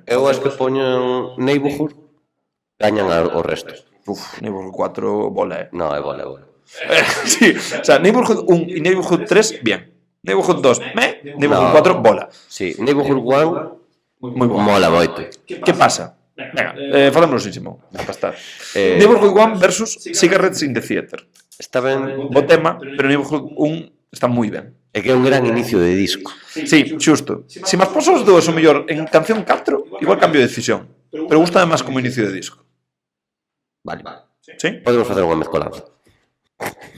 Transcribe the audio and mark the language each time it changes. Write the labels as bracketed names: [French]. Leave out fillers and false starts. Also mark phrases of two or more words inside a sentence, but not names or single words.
[Galician] Eu as que poñen Neighborhood gañan o resto. Uf, Neighborhood 4, bola, No, é bola, é bola. Sí, o sea, Neighborhood 1 e Neighborhood 3, bien. Neighborhood 2, Neighborhood No. 4, bola. Sí, Neighborhood 1 Moi boa. mola moito. Que pasa? Venga, falámoslo síntimo. Para estar. Neighborhood 1 versus Cigarettes in the Theater. Está ben. Bo tema, pero Neighborhood 1 está moi ben. É que é un gran inicio de disco. Sí, xusto. Se mas poso os dous o mellor en canción 4, igual cambio de decisión. Pero gusta máis como inicio de disco. Vale. Sí? Podemos facer unha mezcolanza.